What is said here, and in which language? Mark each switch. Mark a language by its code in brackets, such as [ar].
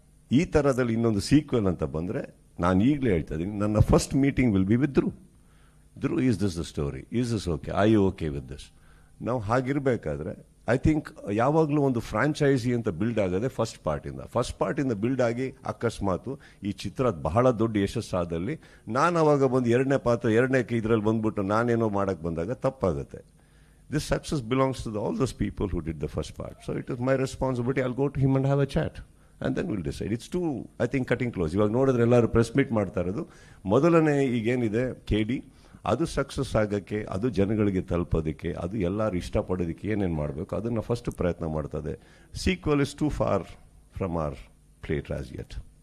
[kn] ಈ ಥರದಲ್ಲಿ ಇನ್ನೊಂದು ಸೀಕ್ವೆಲ್ ಅಂತ ಬಂದರೆ ನಾನು ಈಗಲೇ ಹೇಳ್ತಾ ಇದ್ದೀನಿ, ನನ್ನ [en] First meeting will be with Dhruva. Is this the story? Is this okay? I you okay with this? [kn] ನಾವು ಹಾಗಿರಬೇಕಾದ್ರೆ ಐ ಥಿಂಕ್ ಯಾವಾಗಲೂ ಒಂದು ಫ್ರಾಂಚೈಸಿ ಅಂತ ಬಿಲ್ಡ್ ಆಗೋದೆ ಫಸ್ಟ್ ಪಾರ್ಟಿಂದ ಬಿಲ್ಡ್ ಆಗಿ ಅಕಸ್ಮಾತು ಈ ಚಿತ್ರ ಬಹಳ ದೊಡ್ಡ ಯಶಸ್ಸಾದಲ್ಲಿ ನಾನು ಅವಾಗ ಬಂದು ಎರಡನೇ ಇದರಲ್ಲಿ ಬಂದ್ಬಿಟ್ಟು ನಾನೇನೋ ಮಾಡಕ್ಕೆ ಬಂದಾಗ ತಪ್ಪಾಗುತ್ತೆ. [en] This success belongs to all those people who did the first part. So it is my responsibility. I'll go to him and have a chat. And then we'll decide. It's too, I think, cutting close. [kn] ಇವಾಗ ನೋಡಿದ್ರೆ ಎಲ್ಲರೂ press meet ಮಾಡ್ತಾ ಇರೋದು ಮೊದಲನೇ ಈಗೇನಿದೆ ಕೆಡಿ, ಅದು success ಆಗೋಕ್ಕೆ, ಅದು ಜನಗಳಿಗೆ ತಲುಪೋದಕ್ಕೆ, ಅದು ಎಲ್ಲರೂ ಇಷ್ಟಪಡೋದಕ್ಕೆ ಏನೇನು ಮಾಡಬೇಕು ಅದನ್ನು ಫಸ್ಟ್ ಪ್ರಯತ್ನ ಮಾಡ್ತದೆ. [en] Sequel is too far from our plate as yet.